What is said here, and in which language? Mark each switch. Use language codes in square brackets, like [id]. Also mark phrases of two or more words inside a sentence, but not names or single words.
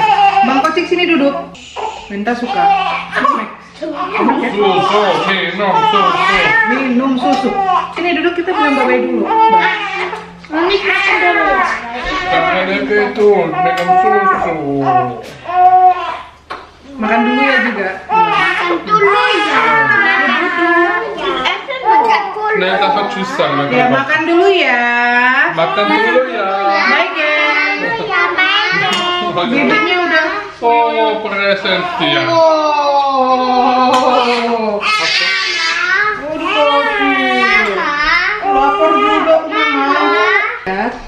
[id] Bang Kocik sini duduk. Minta suka. Minum susu. Sini duduk, kita bilang bye-bye dulu. Mami makan dulu. Makan dulu ya juga. Makan dulu ya. [nl] Nee, dat gaat juist zijn. [id] Ya makan dulu ya. Makan dulu ya. [en] Bye guys. [id] Bibirnya udah Oh, presentnya. Oh. Lapar juga Mama. Ya.